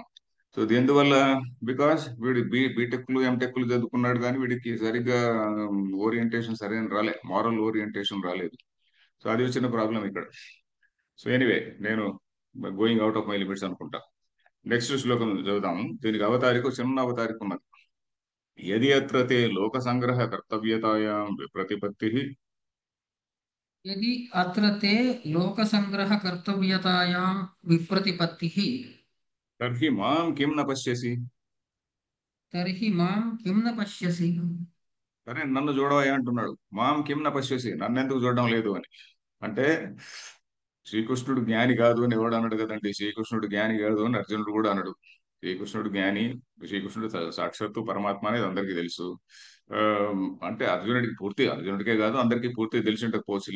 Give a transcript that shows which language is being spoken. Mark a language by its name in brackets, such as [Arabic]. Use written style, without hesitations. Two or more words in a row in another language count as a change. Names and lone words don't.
[Telugu] సో ఎందువల్ల, బికాస్ వీడు బీటెక్లు ఎంటెక్లు చదువుకున్నాడు కానీ వీడికి సరిగ్గా ఓరియంటేషన్ సరైన రాలే, [English] moral orientation [Telugu] రాలేదు. సో అది వచ్చిన ప్రాబ్లం ఇక్కడ. [English] so anyway, [Telugu] నేను [English] going out of my limits [Telugu] అనుకుంటా. నెక్స్ట్ శ్లోకం చదువుదాము. దీనికి అవతారిక, చిన్న అవతారిక ఉన్నది. [Sanskrit] यदि अत्र ते लोकसङ्ग्रहकर्तव्यतायां विप्रतिपत्तिः यदि अत्र ते लोकसङ्ग्रहकर्तव्यतायां विप्रतिपत्तिः तर्हि मां किं न पश्यसि. तर्हि मां किं न पश्यसि. [Telugu] సరే నన్ను చూడవయ్యా అంటున్నాడు. [Sanskrit] మాం కిం న పశ్యసి, [Telugu] నన్నెందుకు చూడడం లేదు అని. అంటే శ్రీకృష్ణుడు జ్ఞాని కాదు అని ఎవడు అన్నాడు కదండి. శ్రీకృష్ణుడు జ్ఞాని కాదు అని అర్జునుడు కూడా అన్నాడు. శ్రీకృష్ణుడు జ్ఞాని, శ్రీకృష్ణుడు సాక్షాత్తు పరమాత్మ అనేది అందరికీ తెలుసు. ఆ, అంటే అర్జునుడికే కాదు అందరికీ పూర్తి తెలిసి ఉండకపోవచ్చులే.